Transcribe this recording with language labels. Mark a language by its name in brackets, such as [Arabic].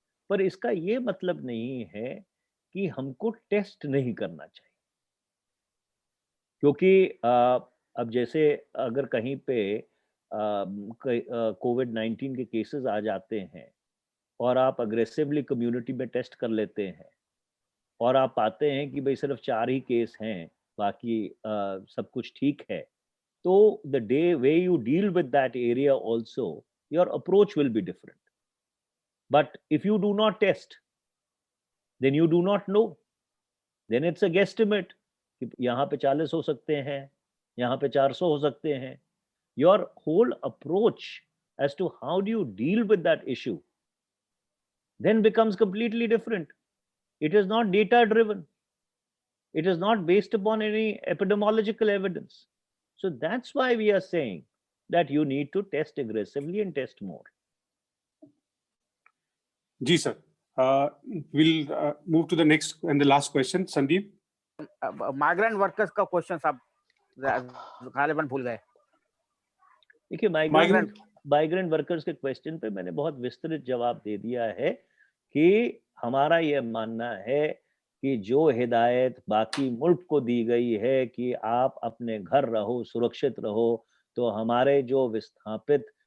[Hindi] पर इसका ये मतलब नहीं है कि हमको टेस्ट नहीं करना चाहिए, क्योंकि अब जैसे अगर कहीं पे कोविड-19 के केसेस आ जाते हैं और आप अग्रेसिवली कम्युनिटी में टेस्ट कर लेते हैं और आप पाते हैं कि भाई सिर्फ 4 ही केस हैं, बाकी सब कुछ ठीक है, तो [English] The way you deal with that area also, your approach will be different. But if you do not test, then you do not know, then it's a guesstimate [Hindi] कि यहाँ पे 40 हो सकते हैं, यहाँ पे 400 हो सकते हैं। [English] Your whole approach as to how do you deal with that issue then becomes completely different. It is not data driven. It is not based upon any epidemiological evidence. So that's why we are saying that you need to test aggressively and test more. [Hindi] Ji sir, [English] we'll move to the next and the last question. [Hindi] Sandeep, migrant workers का question आप गालिबन भूल गए। देखिए, migrant workers के question पे मैंने बहुत विस्तृत जवाब दे दिया है कि हमारा ये मानना है कि जो हिदायत बाकी मुल्क को दी गई है कि आप अपने घर रहो, सुरक्षित रहो, तो हमारे जो विस्थापित